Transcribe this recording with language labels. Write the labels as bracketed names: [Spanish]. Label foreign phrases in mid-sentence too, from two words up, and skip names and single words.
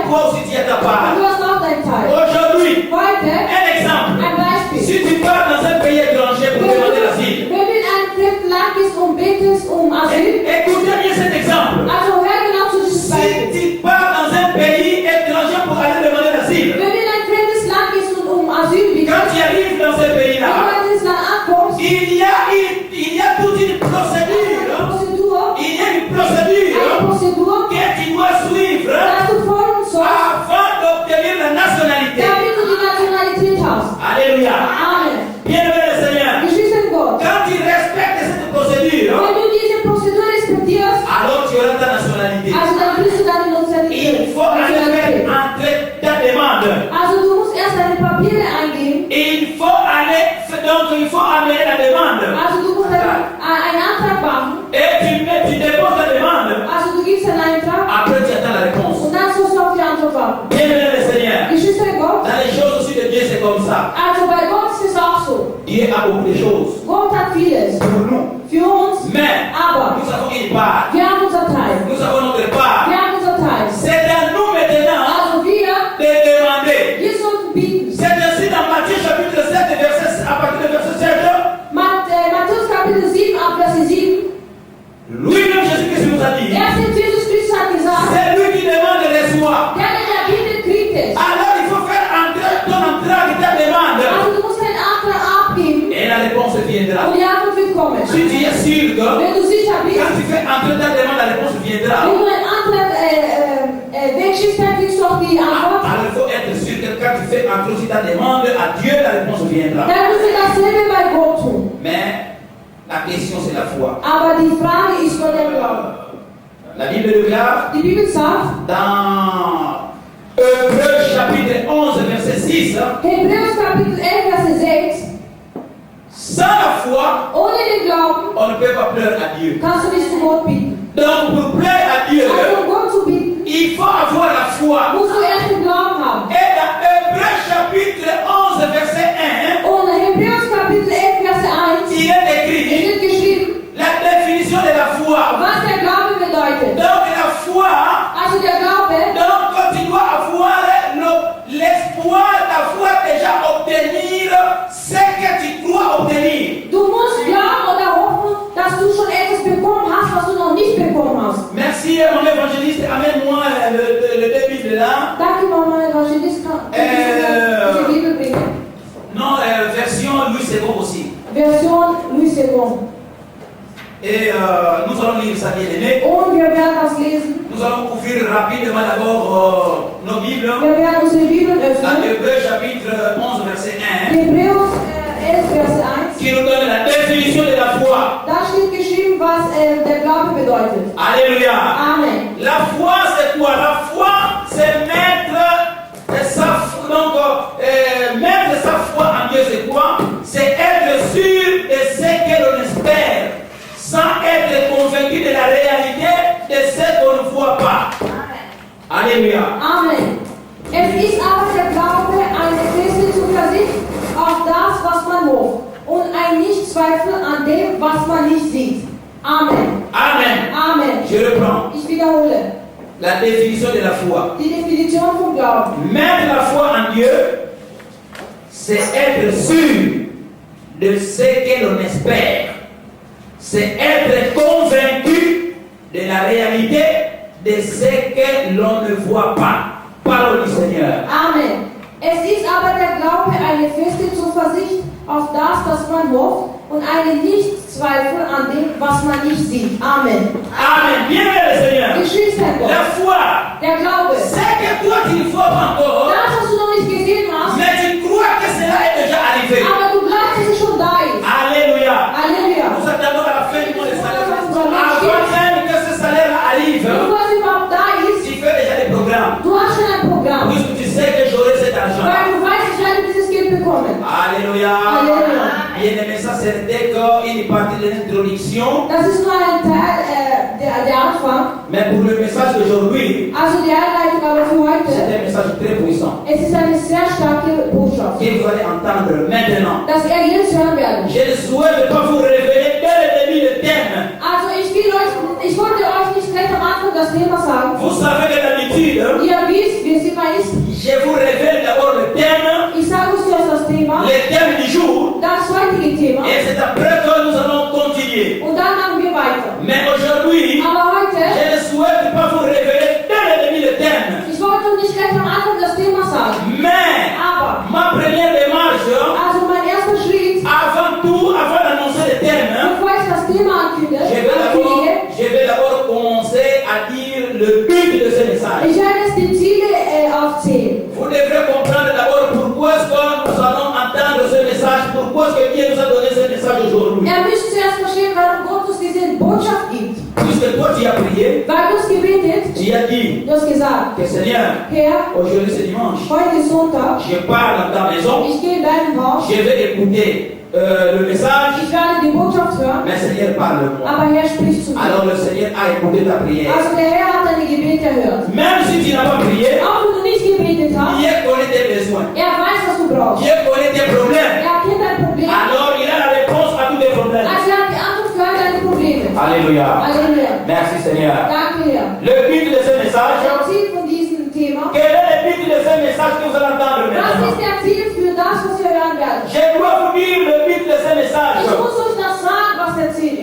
[French] toi aussi tu es à ta [German] und [French] part. [German] du hast auch deinen Teil. [French] Aujourd'hui, [German] Heute [French] un exemple. [German] ein Beispiel. [French] Si tu pars dans un pays étranger pour demander l'asile, [German] Wenn du in einem fremden Land bist und betest Asyl, [French] écoutez bien cet exemple. [German] also hör genau zu diesem [French] Si [German] Beispiel. [French] tu pars dans un pays étranger pour aller demander l'asile, [German] Wenn du in ein fremdes Land gehst und Asyl bittest, [French] quand tu arrives dans ce [German] wenn du [French] pays-là, [German] in dieses Land ankommst, [French] il y a toute une procédure. Il y a une procédure que tu dois suivre [German] dass du folgen sollst, [French] avant d'obtenir la nationalité. [German] damit du die Nationalität hast. [French] Alléluia. Amen. Bien-aimé le Seigneur, [German] Geschwister in Gott, [French] quand tu respectes cette procédure, [German] wenn du diese Prozedur respektierst, [French] alors tu auras ta nationalité. [German] also dann kriegst du deine [French] Il [German] Nationalität. [French] faut aller faire entrer ta demande. [German] Also du musst erst deine Papiere eingeben, [French] Il faut amener la demande. [German] also du musst einen Antrag machen, [French] Et tu déposes la demande. [German] also du gibst einen Antrag [French] Après, tu attends la réponse. [German] und dann sollst du auf die Antwort warten. [French] Bien-aimé le Seigneur, [German] Geschwister in Gott, [French] dans les choses aussi de Dieu, c'est comme ça. [German] also bei Gott ist es auch so. [French] Dieu a beaucoup de choses [German] Gott hat vieles [French] pour nous. [German] für uns, [French] Mais [German] aber [French] nous avons une part. [German] wir haben unser Teil. [French] Nous avons notre part. [German] Wir haben unser Teil. [French] C'est à nous maintenant [German] Also wir [French] de demander. [German] sollten bieten. [French] C'est ainsi dans Matthieu chapitre 7, à partir du verset 7. [German] Matthäus Kapitel 7, ab Vers 7. [French] Lui-même, Jésus-Christ nous a dit, [German] Jesus Christus hat gesagt, [French] c'est lui qui demande et reçoit. [German] der bietet, kriegt es. [French] Alors il faut faire entrer ton entrée ta demande. [German] Also du musst einen Antrag abgeben [French] Et la réponse viendra. [German] und die Antwort wird kommen. [French] Si tu es sûr que [German] Wenn du sicher bist, [French] quand tu fais entrer ta demande, la réponse viendra. [German] wenn du einen Antrag wegschickst, dann kriegst du auch die Antwort. [French] Alors il faut être sûr que quand tu fais entrer aussi ta demande à Dieu, la réponse viendra. [German] Dann musst du dasselbe bei Gott tun. [French] Mais la question c'est la foi. [German] Aber die Frage ist nur der Glaube. [French] La Bible déclare [German] Die Bibel sagt, [French] dans Hébreux chapitre 11 verset 6, [German] Hebräus Kapitel 11, Vers 6, [French] sans la foi, [German] ohne den Glauben [French] on ne peut pas plaire à Dieu. [German] kannst du nicht zu Gott bieten. [French] Donc pour plaire à Dieu, [German] Also um Gott zu bieten, [French] il faut avoir la foi. [German] musst du erst den Glauben haben. [French] Et dans Hébreux chapitre 11 verset 1, [German] Und Hebräus Kapitel 11, Vers 1, [French] il est écrit [German] steht geschrieben, [French] la définition de la foi. [German] was der Glaube bedeutet. [French] Donc la foi, [German] Also der Glaube, [French] donc tu dois avoir l'espoir d'avoir déjà obtenir ce que tu dois obtenir. [German] du musst glauben oder hoffen, dass du schon etwas bekommen hast, was du noch nicht bekommen hast. [French] Merci mon évangéliste, amène-moi le début de là. [German] Danke, Mama Evangelist, kann diese Bibel bringen. [French] Non, version Louis II aussi. [German] Version Louis II. [French] Et nous allons lire ça bien aimé. [German] Und wir werden das lesen. [French] Nous allons ouvrir rapidement d'abord nos Bibles. [German] Wir werden unsere Bibeln [French] Dans [German] öffnen. [French] Hébreux chapitre 11 verset 1. [German] Hebräus 11, Vers 1. [French] Qui nous donne la définition de la foi. [German] Da steht geschrieben, was der Glaube bedeutet. [French] Alléluia. Amen. La foi c'est quoi? La foi c'est mettre sa foi en Dieu, c'est quoi? C'est être sûr de ce que l'on espère, sans être convaincu de la réalité de ce qu'on ne voit pas. Alléluia. Amen. [German] Es ist aber der Glaube eine feste Zuversicht auf das, was man hofft, und ein Nichtzweifel an dem, was man nicht sieht. Amen. Amen. Amen. [French] Je reprends [German] Ich wiederhole. [French] la définition de la foi. [German] Die Definition vom Glauben. [French] Mettre la foi en Dieu, c'est être sûr de ce que l'on espère. C'est être convaincu de la réalité de ce que l'on ne voit pas. Parole du Seigneur. Amen. [German] Es ist aber der Glaube eine feste Zuversicht auf das, was man hofft, und eine Nichtzweifel an dem, was man nicht sieht. Amen. [French] Amen. Bien le Seigneur. [German] Geschwister in Gott. [French] La foi, [German] Der Glaube. [French] c'est que toi tu ne vois pas encore, [German] Das, was du noch nicht gesehen hast, [French] mais tu crois que cela est déjà arrivé. [German] aber du glaubst, dass es schon da ist. [French] Alléluia. [German] Halleluja. [French] Nous attendons à la fin du mois de salaire. Avant même que ce salaire arrive, [German] Wenn was überhaupt da ist, [French] tu fais déjà des programmes. [German] du hast schon ein Programm. [French] Puisque tu sais que j'aurai cet argent. [German] Weil du weißt, ich werde dieses Geld bekommen. [French] Alléluia. [German] Halleluja. [French] Bien aimé, ça c'était une partie de l'introduction. [German] Das ist nur ein Teil der Anfang. [French] Mais pour le message d'aujourd'hui, [German] Also die Einleitung aber für [French] c'est [German] heute. [French] un message très puissant [German] Es ist eine sehr starke Botschaft, [French] que vous allez entendre maintenant. [German] dass jetzt hören werden. [French] Je ne souhaite pas vous révéler dès le début le thème. [German] Also ich wollte euch nicht gleich am Anfang das Thema sagen. [French] Vous savez que d'habitude, [German] Ihr wisst, wie es immer ist. [French] je vous révèle d'abord le thème, [German] Ich sage euch zuerst das Thema, [French] le thème du jour, [German] das heutige Thema [French] et c'est après que nous allons continuer. [German] und dann machen wir weiter. [French] Mais aujourd'hui, [German] Aber heute, [French] je ne souhaite pas vous révéler dès le début le thème. [German] ich wollte euch nicht gleich am Anfang das Thema sagen. [French] Mais [German] Aber, [French] ma première démarche, [German] also mein erster Schritt, [French] avant tout, avant d'annoncer le thème, [German] bevor ich das Thema ankündige, [French] je vais d'abord commencer à dire le but de ce message. [German] ich werde jetzt die Ziele aufzählen. [French] Vous devrez comprendre d'abord pourquoi est-ce que nous allons entendre ce message, pourquoi est-ce que Dieu nous a donné ce message aujourd'hui. [German] Ihr müsst zuerst verstehen, warum Gott uns diese Botschaft gibt. [French] Puisque toi tu as prié, [German] Weil du hast gebetet, [French] tu as dit [German] du hast gesagt, [French] que Seigneur, [German] Herr, [French] aujourd'hui c'est dimanche, [German] heute ist Sonntag, [French] je pars dans ta maison, [German] ich gehe in dein Haus, [French] je vais écouter le message, [German] ich werde die Botschaft hören, [French] mais Seigneur parle-moi. [German] aber Herr spricht zu mir. [French] Alors le Seigneur a écouté ta prière. [German] Also der Herr hat deine Gebete erhört. [French] Même si tu n'as pas prié, [German] Auch wenn du nicht gebetet hast, [French] Dieu connaît tes besoins, [German] er weiß, was du brauchst. [French] Dieu connaît tes problèmes. [German] Er kennt dein Problem, [French] Alors il a la réponse à tous tes problèmes. [German] also er hat die Antwort für all deine Probleme. [French] Alléluia. [German] Halleluja. [French] Merci Seigneur. [German] Danke, Herr. [French] Le but de ce message, [German] Das Ziel von diesem Thema, [French] quel est le but de ce message que vous allez entendre [German] was [French] maintenant? [German] ist der Ziel für das, was wir hören werden? [French] Je dois vous dire le but de ce message. [German] Ich muss euch das sagen, was der Ziel